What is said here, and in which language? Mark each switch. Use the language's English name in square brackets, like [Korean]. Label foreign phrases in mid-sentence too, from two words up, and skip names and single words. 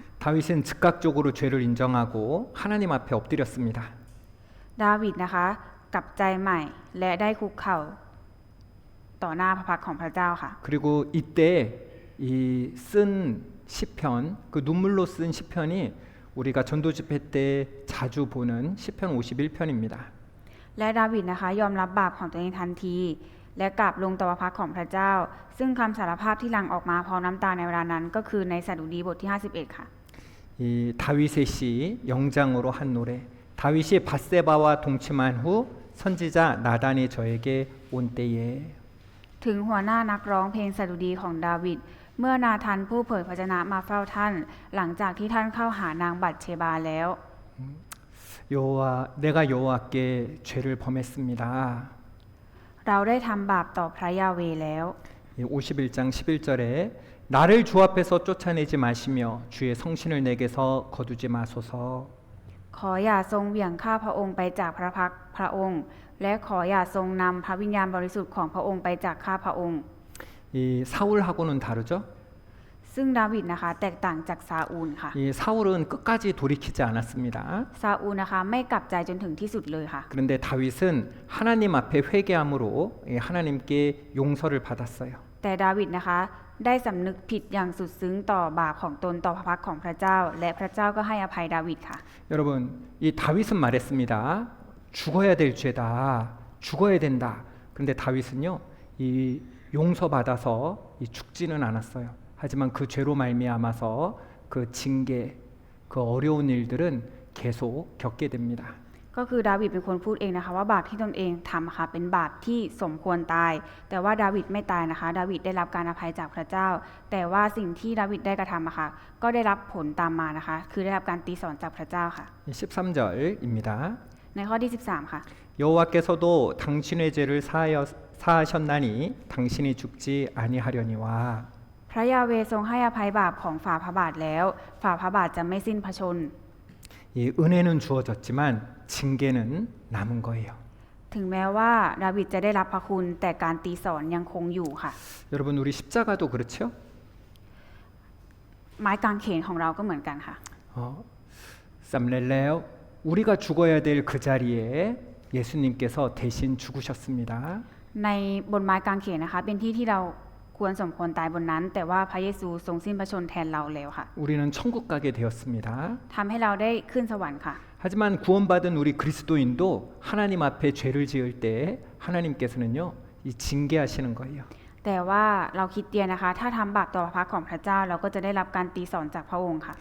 [Korean] 다윗은 즉각적으로 죄를 인정하고 하나님 앞에 엎드렸습니다. [Thai] ดาวิดนะคะกลับใจใหม่และได้คุกเข่าต่อหน้าพระพักตร์ของพระเจ้าค่ะ [Korean] 그리고 이때 이 쓴 시편, 그 눈물로 쓴 시편이 우리가 전도 집회 때 자주 보는 시편 51편입니다. [Thai] และดาวิดนะคะยอมรับบาปของตัวเองทันที และกราบลงต่อพระพักตร์ของพระเจ้า ซึ่งคำสารภาพที่หลั่งออกมาพร้อมน้ำตาในเวลานั้นก็คือในสดุดีบทที่ 51 ค่ะ [Korean] 이 다윗의 시 영장으로 한 노래. 다윗이 밧세바와 동침한 후 선지자 나단이 저에게 온 때에 [Thai] ถึงหัวหน้านักร้องเพลงสดุดีของดาวิด เมื่อนาธานผู้เผยพระชนะมาเฝ้าท่าน หลังจากที่ท่านเข้าหานางบัตเชบาแล้ว [Korean] 내가 여호와께 죄를 범했습니다. [Thai] เราได้ทำบาปต่อพระยาเวห์แล้ว [Korean] 51장 11절에 나를 주 앞에서 쫓아내지 마시며 주의 성신을 내게서 거두지 마소서. [Thai] ขออย่าทรงเหวี่ยงข้าพระองค์ไปจากพระพักตร์พระองค์ และขออย่าทรงนำพระวิญญาณบริสุทธิ์ของพระองค์ไปจากข้าพระองค์ [Korean] 이 사울하고는 다르죠? [Thai] ซึ่งดาวิดนะคะแตกต่างจากซาอูลค่ะ [Korean] 이 사울은 끝까지 돌이키지 않았습니다. [Thai] ซาอูลนะคะไม่กลับใจจนถึงที่สุดเลยค่ะ [Korean] 그런데 다윗은 하나님 앞에 회개함으로 하나님께 용서를 받았어요. [Thai] แต่ดาวิดนะคะได้สำนึกผิดอย่างสุดซึ้งต่อบาปของตนต่อพระพักของพระเจ้า และพระเจ้าก็ให้อภัยดาวิดค่ะ [Korean] 여러분, 이 다윗은 말했습니다. 죽어야 될 죄다. 죽어야 된다. 그런데 다윗은요, 이 용서받아서 이 죽지는 않았어요. 하지만 그 죄로 말미암아서 그 징계, 그 어려운 일들은 계속 겪게 됩니다. [Thai] ก็คือดาวิดเป็นคนพูดเองนะคะว่าบาปที่ตนเองทำค่ะเป็นบาปที่สมควรตาย แต่ว่าดาวิดไม่ตายนะคะ ดาวิดได้รับการอภัยจากพระเจ้า แต่ว่าสิ่งที่ดาวิดได้กระทำอะค่ะก็ได้รับผลตามมานะคะ คือได้รับการตีสอนจากพระเจ้าค่ะ [Korean] 13절입니다. [Thai] ในข้อที่ 13 ค่ะ [Korean] 여호와께서도 당신의 죄를 사하셨나니 당신이 죽지 아니하려니와 [Thai] พระยาเวห์ทรงให้อภัยบาปของฝ่าพระบาทแล้วฝ่าพระบาทจะไม่สิ้นพระชน [Korean] 이 은혜는 주어졌지만 징계는 남은 거예요. [Thai] ถึงแม้ว่าดาวิดจะได้รับพระคุณแต่การตีสอนยังคงอยู่ค่ะ [Korean] 여러분 우리 십자가도 그렇죠? [Thai] ไม้กางเขนของเราก็เหมือนกันค่ะ [Korean] 쌈렐레오 우리가 죽어야 될 그 자리에 예수님께서 대신 죽으셨습니다. [Thai] ในบนไม้กางเขนนะคะเป็นที่ที่เราควรสมควรตายบนนั้น แต่ว่าพระเยซูทรงสิ้นพระชนม์แทนเราแล้วค่ะ [Korean] 우리는 천국 가게 되었습니다. [Thai] ทำให้เราได้ขึ้นสวรรค์ค่ะ [Korean] 하지만 구원받은 우리 그리스도인도 하나님 앞에 죄를 지을 때 하나님께서는요 이 징계하시는 거예요. [Thai] แต่ว่าเราคริดเตียนนะคะ ถ้าทำบาปต่อพระพักของพระเจ้าเราก็จะได้รับการตีสอนจากพระองค์ค่ะ